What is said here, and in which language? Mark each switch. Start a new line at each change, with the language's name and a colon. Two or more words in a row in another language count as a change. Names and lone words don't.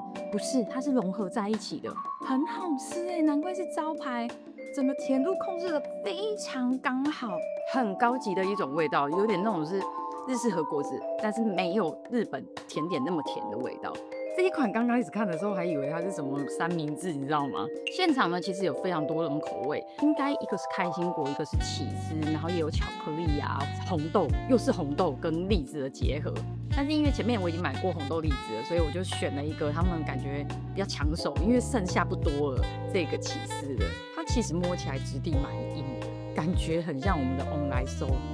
Chinese: 不是，它是融合在一起的，很好吃哎，難怪是招牌。整個甜度控制的非常剛好，很高級的一種味道，有點那種是日式和果子，但是沒有日本甜點那麼甜的味道。這一款剛開始看的時候還以為它是什麼三明治，你知道嗎？現場呢其實有非常多種口味，應該一個是開心果，一個是起司，然後也有巧克力啊，紅豆又是紅豆跟栗子的結合。但是因為前面我已經買過紅豆栗子了，所以我就選了一個他们感覺比較搶手，因為剩下不多了，這個起司的，它其實摸起來質地蠻硬的，感覺很像我們的翁來酥。